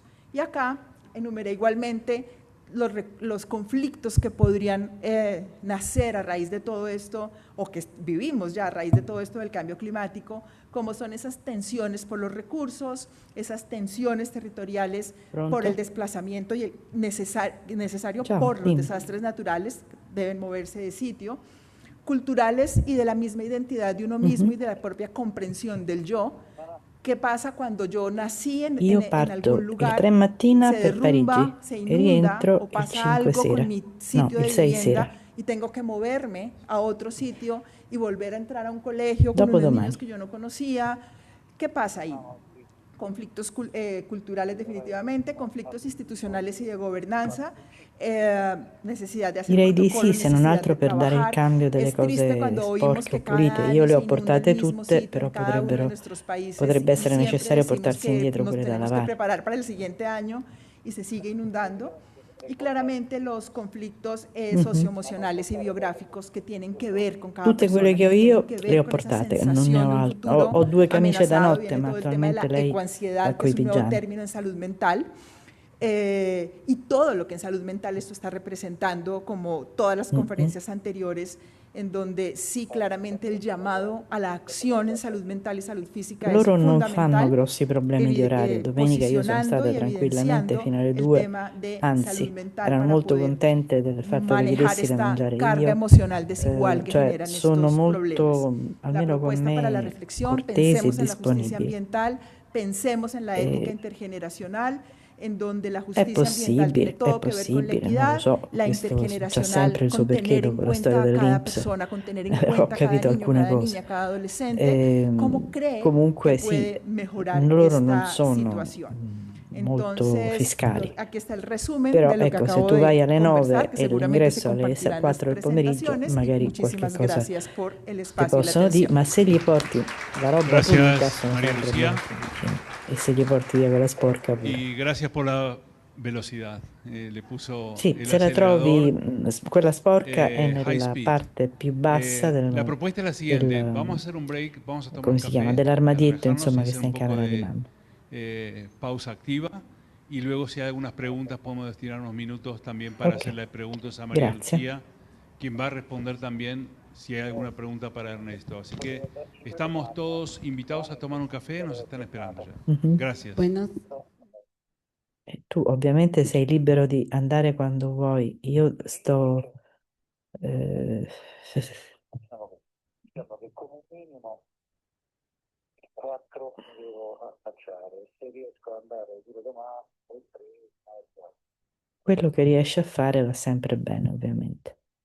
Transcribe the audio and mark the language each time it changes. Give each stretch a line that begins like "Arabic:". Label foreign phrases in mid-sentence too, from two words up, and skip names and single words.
Spanish: Y acá enumeré igualmente los conflictos que podrían nacer a raíz de todo esto, o que vivimos ya a raíz de todo esto del cambio climático, como son esas tensiones por los recursos, esas tensiones territoriales por el desplazamiento y el necesario por los desastres naturales, deben moverse de sitio, culturales y de la misma identidad de uno mismo y de la propia comprensión del yo. ¿Qué pasa cuando yo nací en algún lugar,
Italian: il 3 mattina
Spanish: se
Italian: per
Spanish: derrumba,
Italian: Parigi
Spanish: se
Italian: e
Spanish: inunda
Italian: rientro
Spanish: o
Italian: il
Spanish: pasa
Italian: 5
Spanish: algo
Italian: sera?
Spanish: con mi sitio
Italian: No,
Spanish: de
Italian: il 6
Spanish: vivienda
Italian: sera.
Spanish: y tengo que moverme a otro sitio y volver a entrar a un colegio con unos
Italian: Dopodomani.
Spanish: niños que yo no conocía? ¿Qué pasa ahí? Conflictos culturales definitivamente, conflictos institucionales y de gobernanza, necesidad de hacer
Italian: Direi di
Spanish: protocollos,
Italian: sì, se non
Spanish: necesidad
Italian: altro
Spanish: de
Italian: per dare il
Spanish: trabajar.
Italian: cambio delle
Spanish: Es triste
Italian: cose
Spanish: cuando oímos
Italian: sporche
Spanish: que
Italian: o
Spanish: cada
Italian: pulite.
Spanish: año
Italian: Io le
Spanish: se
Italian: ho
Spanish: inunda
Italian: portate
Spanish: el mismo
Italian: tutte,
Spanish: sitio
Italian: però
Spanish: en cada uno de
Italian: potrebbero,
Spanish: nuestros países
Italian: potrebbe
Spanish: y
Italian: essere
Spanish: siempre
Italian: necessario
Spanish: decimos
Italian: portarsi
Spanish: que
Italian: indietro
Spanish: nos
Italian: pure da
Spanish: tenemos que
Italian: lavare.
Spanish: preparar para el siguiente año y se sigue inundando. Y claramente los conflictos socioemocionales y biográficos que tienen que ver con cada
Italian: Tutte
Spanish: persona,
Italian: quelle che ho
Spanish: que
Italian: io
Spanish: tienen que
Italian: le
Spanish: ver
Italian: ho
Spanish: con esa
Italian: portate, non ne
Spanish: sensación
Italian: ho
Spanish: de un
Italian: altre.
Spanish: futuro
Italian: Ho due camicie da
Spanish: amenazado.
Italian: notte,
Spanish: Viene
Italian: ma
Spanish: todo el tema de la
Italian: attualmente lei va
Spanish: ecoansiedad, que
Italian: coi
Spanish: es un nuevo
Italian: pigiami.
Spanish: término en salud mental, y todo lo que en salud mental esto está representando, como todas las conferencias anteriores, en donde sí claramente el llamado a la acción en salud mental y salud física
Italian: Loro
Spanish: es
Italian: non
Spanish: fundamental,
Italian: fanno grossi problemi di orario. Domenica io sono stata tranquillamente fino alle 2, anzi, erano molto contente del fatto che gli
Spanish: manejar
Italian: dessi da
Spanish: esta
Italian: mangiare
Spanish: carga
Italian: io.
Spanish: emocional desigual que
Italian: Cioè,
Spanish: generan
Italian: sono
Spanish: estos
Italian: molto,
Spanish: problemas. La
Italian: almeno con
Spanish: propuesta para la
Italian: me,
Spanish: reflexión,
Italian: cortesi e
Spanish: pensemos en la justicia
Italian: disponibili.
Spanish: ambiental, pensemos en la ética intergeneracional, en donde la
Italian: È
Spanish: justicia ambiental tiene
Italian: possibile,
Spanish: todo que ver con la
Italian: non lo
Spanish: equidad,
Italian: so,
Spanish: la
Italian: questo c'ha
Spanish: intergeneracional
Italian: sempre il suo
Spanish: con
Italian: perché
Spanish: tener en
Italian: dopo la storia
Spanish: cuenta a cada
Italian: dell'Inps.
Spanish: persona, con tener en
Italian: Ho
Spanish: cuenta a cada
Italian: capito
Spanish: niño,
Italian: alcune
Spanish: cada
Italian: cose.
Spanish: niña, cada adolescente, cómo cree
Italian: Comunque
Spanish: que
Italian: sì,
Spanish: puede mejorar
Italian: loro non
Spanish: esta
Italian: sono
Spanish: situación.
Italian: molto
Spanish: Entonces,
Italian: fiscali.
Spanish: aquí está el resumen
Italian: Però
Spanish: de lo que
Italian: ecco, se
Spanish: acabo
Italian: tu
Spanish: de
Italian: vai alle 9
Spanish: conversar, que
Italian: e
Spanish: seguramente se
Italian: l'ingresso alle
Spanish: compartirá en las
Italian: 4 del pomeriggio,
Spanish: presentaciones, y
Italian: magari qualche
Spanish: muchísimas
Italian: cosa
Spanish: gracias por el
Italian: ti
Spanish: espacio y la
Italian: possono dire,
Spanish: atención.
Italian: ma se gli porti la roba
Spanish: Gracias,
Italian: pulita sono
Spanish: María
Italian: sempre
Spanish: Lucía.
Italian: molto vicini. E se gli porti via quella sporca pure.
Spanish: Y gracias por la velocidad. Le puso
Italian: Sì,
Spanish: el
Italian: se la trovi,
Spanish: acelerador
Italian: quella sporca è
English: high
Italian: nella
English: speed.
Italian: parte più bassa
Spanish: La propuesta es la siguiente, vamos a hacer un break, vamos a tomar un
Italian: come si chiama,
Spanish: café,
Italian: dell'armadietto,
Spanish: relajarnos y
Italian: insomma, che
Spanish: hacer
Italian: sta
Spanish: un
Italian: in
Spanish: poco
Italian: camera di
Spanish: de
Italian: mamma.
Spanish: pausa activa y luego si hay algunas preguntas podemos destinar unos minutos también para
Italian: Ok,
Spanish: hacerle preguntas a María
Italian: grazie.
Spanish: Lucía, quien va a responder también si hay alguna pregunta para Ernesto. Así que estamos todos invitados a tomar un café, nos están esperando ya. Mhm. Gracias.
Italian: Tu ovviamente sei libero di andare quando vuoi. Io sto... eh, quello che riesci a fare va sempre bene, ovviamente.